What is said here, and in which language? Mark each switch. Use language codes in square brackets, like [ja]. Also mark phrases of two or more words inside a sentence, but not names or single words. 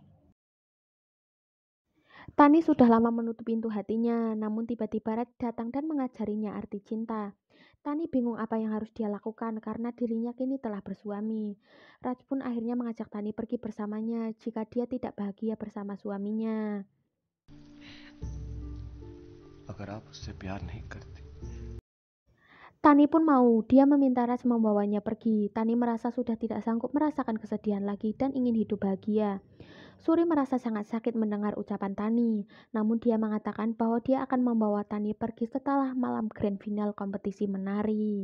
[id] Tani sudah lama menutup pintu hatinya, namun tiba-tiba Raj datang dan mengajarinya arti cinta. Tani bingung apa yang harus dia lakukan karena dirinya kini telah bersuami. Raj pun akhirnya mengajak Tani pergi bersamanya jika dia tidak bahagia bersama suaminya. [hi] अगर आप उससे प्यार नहीं करते [id] Tani pun mau, dia meminta Raj membawanya pergi. Tani merasa sudah tidak sanggup merasakan kesedihan lagi dan ingin hidup bahagia. Suri merasa sangat sakit mendengar ucapan Tani, namun dia mengatakan bahwa dia akan membawa Tani pergi setelah malam grand final kompetisi menari.